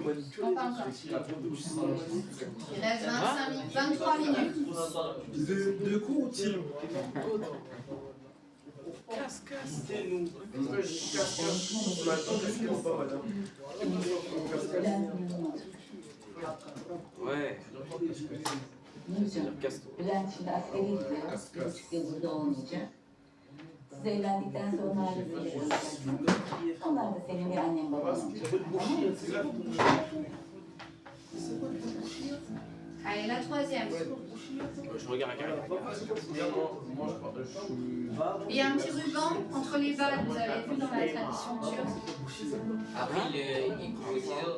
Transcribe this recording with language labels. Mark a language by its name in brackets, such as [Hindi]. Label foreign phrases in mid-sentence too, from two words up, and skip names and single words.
[French] Il reste 25 minutes, 23 minutes. De coup, tiens. Casse. Nous. On attend justement pas, madame. Ouais. [Turkish] Bülent şimdi askere gidiyor. İşte burada olmayacak. Siz evlendikten sonra aileyle yaşayacaksınız. Onlar da senin bir annen baban olacak. [French] Allez, la troisième. Je regarde la caméra. Il y a un petit ruban entre les balles, vous avez vu dans la tradition turque. Après, il prend le ciseau.